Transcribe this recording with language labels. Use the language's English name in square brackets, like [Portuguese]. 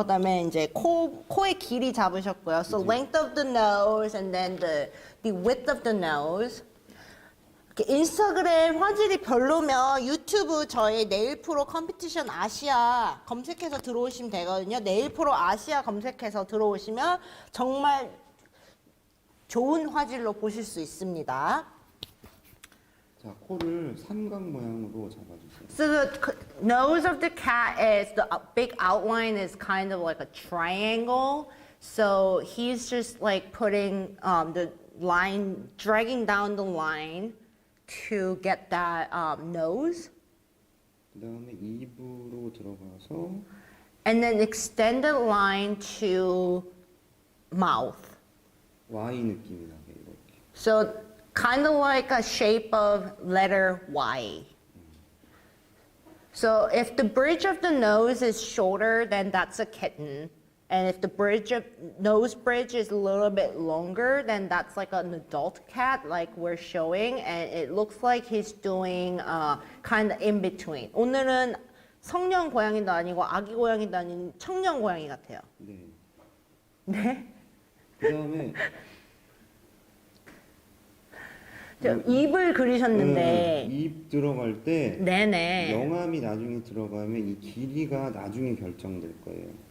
[Korean] 그다음에 이제 코의 길이 잡으셨고요. [English] So length of the nose and then the width of the nose. [Korean] 인스타그램 화질이 별로면 유튜브 저희 네일프로 컴피티션 아시아 검색해서 들어오시면 되거든요. 네일프로 아시아 검색해서 들어오시면 정말 좋은 화질로 보실 수 있습니다. 자, 코를 삼각 모양으로 잡아주세요. [English] So the nose of the cat is, the big outline is kind of like a triangle. So he's just like putting the line, dragging down the line to get that nose. [Korean] 그 다음에 입으로 들어가서 [English] And then extend the line to mouth. [Korean] Y 느낌이 나게 이렇게. [English] So kind of like a shape of letter Y. So if the bridge of the nose is shorter, then that's a kitten. And if the nose bridge is a little bit longer, then that's like an adult cat, like we're showing. And it looks like he's doing kind of in between. [Korean] 오늘은 성년 고양이도 아니고 아기 고양이도 아닌 청년 고양이 같아요. 네. 네? 그다음에 입을 그리셨는데. 입 들어갈 때 네네. 영암이 나중에 들어가면 이 길이가 나중에 결정될 거예요.